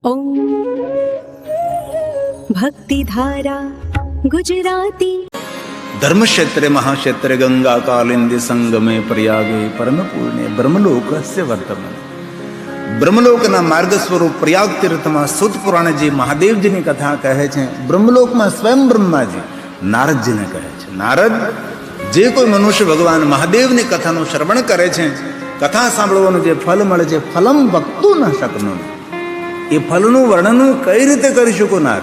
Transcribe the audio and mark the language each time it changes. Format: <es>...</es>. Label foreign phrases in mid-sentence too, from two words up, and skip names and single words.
<gu>ઓમ ભક્તિધારા ગુજરાતી.</gu> <sa>धर्म क्षेत्रे महाक्षेत्रे गंगा कालिंदी संगमे प्रयागे परम पूर्णे ब्रह्मलोकस्य वर्तमान.</sa> <gu>બ્રહ્મલોકના માર્ગ સ્વરૂપ પ્રયાગ તીર્થમાં સુત પુરાણજી મહાદેવજીની કથા કહે છે. બ્રહ્મલોકમાં સ્વયં બ્રહ્માજી નારદજીને કહે છે, નારદ, જે કોઈ મનુષ્ય ભગવાન મહાદેવની કથાનું શ્રવણ કરે છે, કથા સાંભળવાનું જે ફલ મળે છે,</gu> <sa>फलम वक्तुं न शकनुं,</sa> <gu>એ ફલનું વર્ણન કઈ રીતે કરી શકો નારદ?</gu>